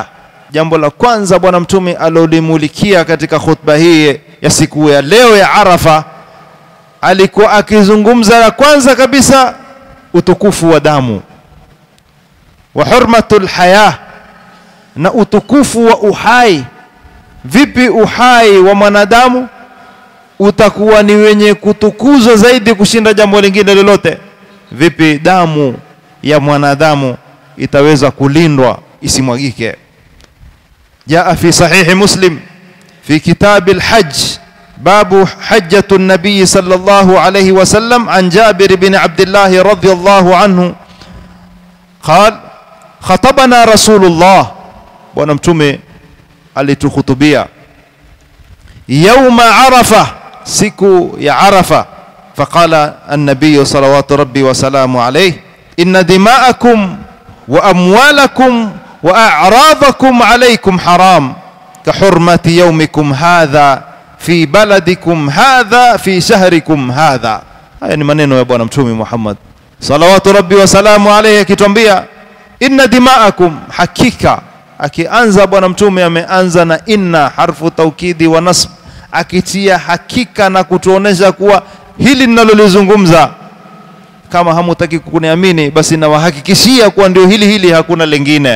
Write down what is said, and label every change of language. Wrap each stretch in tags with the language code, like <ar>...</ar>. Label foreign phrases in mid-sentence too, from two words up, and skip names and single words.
<sw>Jambo la kwanza bwana mtume alolimulikia katika khutba hii ya siku ya leo ya Arafa, alikuwa akizungumza la kwanza kabisa utukufu wa damu,</sw> <ar>وحرمة الحياة,</ar> <sw>na utukufu wa uhai. Vipi uhai wa mwanadamu utakuwa ni wenye kutukuzwa zaidi kushinda jambo lingine lolote? Vipi damu ya mwanadamu itaweza kulindwa isimwagike.</sw> <ar>جاء في صحيح مسلم في كتاب الحج باب حجة النبي صلى الله عليه وسلم عن جابر بن عبد الله رضي الله عنه قال خطبنا رسول الله</ar> <sw>bwana mtume alitukhutubia</sw> <ar>يوم عرفة</ar> <sw>siku ya Arafa</sw> <ar>فقال النبي صلوات ربي وسلامه عليه إن دماءكم وأموالكم وأعراضكم عليكم حرام كحرمة يومكم هذا في بلدكم هذا في شهركم هذا.</ar> <sw>haya ni maneno ya bwana mtume Muhammad</sw> <ar>صلوات ربي وسلام عليه</ar> <sw>akituambia</sw> <ar>إن دماءكم,</ar> <sw>hakika akianza bwana mtume ameanza na</sw> <ar>إن حرف توكيد ونصب,</ar> <sw>akitia hakika na kutuonesha kuwa hili ninalolizungumza kama hamutaki kuniamini basi nawahakikishia kuwa ndio hili hakuna lingine.</sw>